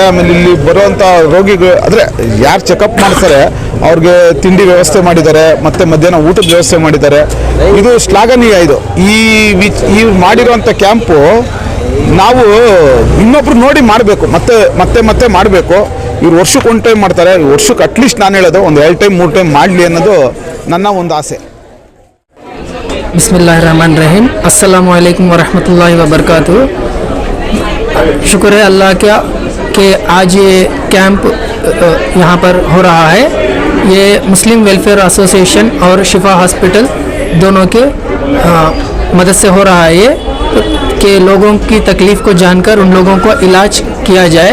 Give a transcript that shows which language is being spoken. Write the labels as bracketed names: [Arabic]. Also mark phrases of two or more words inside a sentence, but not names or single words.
[Kannada] ಆಮೇಲೆ ಇಲ್ಲಿ ಬರುವಂಥ ರೋಗಿಗಳು, ಅಂದರೆ ಯಾರು ಚೆಕಪ್ ಮಾಡ್ತಾರೆ ಅವ್ರಿಗೆ ತಿಂಡಿ ವ್ಯವಸ್ಥೆ ಮಾಡಿದ್ದಾರೆ, ಮತ್ತು ಮಧ್ಯಾಹ್ನ ಊಟದ ವ್ಯವಸ್ಥೆ ಮಾಡಿದ್ದಾರೆ. ಇದು ಶ್ಲಾಘನೀಯ. ಇದು ಈ ಮಾಡಿರುವಂಥ ಕ್ಯಾಂಪು ನಾವು ಇನ್ನೊಬ್ರು ನೋಡಿ ಮಾಡಬೇಕು, ಮತ್ತೆ ಮಾಡಬೇಕು. ಇವ್ರು ವರ್ಷಕ್ಕೆ 1 ಟೈಮ್ ಮಾಡ್ತಾರೆ. ವರ್ಷಕ್ಕೆ ಅಟ್ಲೀಸ್ಟ್ ನಾನು ಹೇಳೋದು ಒಂದು 2 ಟೈಮ್ 3 ಟೈಮ್ ಮಾಡಲಿ ಅನ್ನೋದು ನನ್ನ ಒಂದು ಆಸೆ. [Arabic] بسم الله الرحمن الرحيم، السلام عليكم ورحمة الله وبركاته. [Hindi] शुक्र है अल्लाह का कि आज ये कैंप यहाँ पर हो रहा है। ये मुस्लिम वेलफेयर एसोसिएशन और शिफा हॉस्पिटल दोनों के मदद से हो रहा है ये, कि लोगों की तकलीफ़ को जानकर उन लोगों को इलाज किया जाए।